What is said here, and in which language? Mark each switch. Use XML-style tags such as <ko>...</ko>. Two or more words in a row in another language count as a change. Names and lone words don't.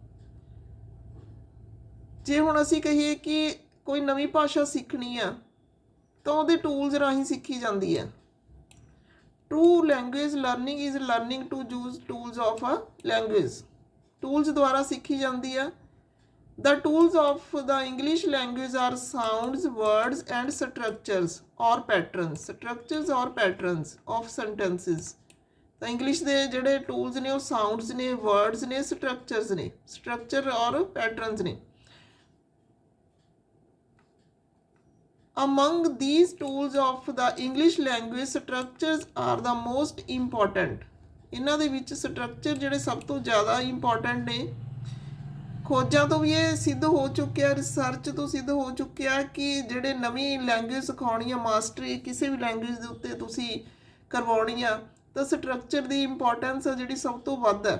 <pa>ਜੇ ਹੁਣ ਅਸੀਂ ਕਹੀਏ ਕਿ ਕੋਈ ਨਵੀਂ ਭਾਸ਼ਾ ਸਿੱਖਣੀ ਆ ਤਾਂ ਉਹਦੇ ਟੂਲਸ ਰਾਹੀਂ ਸਿੱਖੀ ਜਾਂਦੀ ਹੈ।</pa> <en>True language learning is learning to use tools of a language.</en> <pa>ਟੂਲਸ ਦੁਆਰਾ ਸਿੱਖੀ ਜਾਂਦੀ ਆ।</pa> <en>The tools of the English language are sounds, words and structures or patterns. Structures or patterns of sentences.</en> <pa>ਤਾਂ ਇੰਗਲਿਸ਼ ਦੇ ਜਿਹੜੇ ਟੂਲਸ ਨੇ ਉਹ ਸਾਊਂਡਸ ਨੇ, ਵਰਡਸ ਨੇ, ਸਟਰਕਚਰਸ ਨੇ।</pa> <en>structure or patterns ਨੇ। Among these tools of the English language, structures are the most important.</en> <pa>ਇਹਨਾਂ ਦੇ ਵਿੱਚ ਸਟਰਕਚਰ ਜਿਹੜੇ ਸਭ ਤੋਂ ਜ਼ਿਆਦਾ ਇੰਪੋਰਟੈਂਟ ਨੇ। ਖੋਜਾਂ ਤੋਂ ਵੀ ਇਹ ਸਿੱਧ ਹੋ ਚੁੱਕਿਆ, ਰਿਸਰਚ ਤੋਂ ਸਿੱਧ ਹੋ ਚੁੱਕਿਆ ਕਿ ਜਿਹੜੇ ਨਵੀਂ ਲੈਂਗੁਏਜ ਸਿਖਾਉਣੀ ਆ, ਮਾਸਟਰੀ ਕਿਸੇ ਵੀ ਲੈਂਗੁਏਜ ਦੇ ਉੱਤੇ ਤੁਸੀਂ ਕਰਵਾਉਣੀ ਆ, ਤਾਂ ਸਟਰਕਚਰ ਦੀ ਇੰਪੋਰਟੈਂਸ ਆ ਜਿਹੜੀ ਸਭ ਤੋਂ ਵੱਧ ਹੈ।</pa>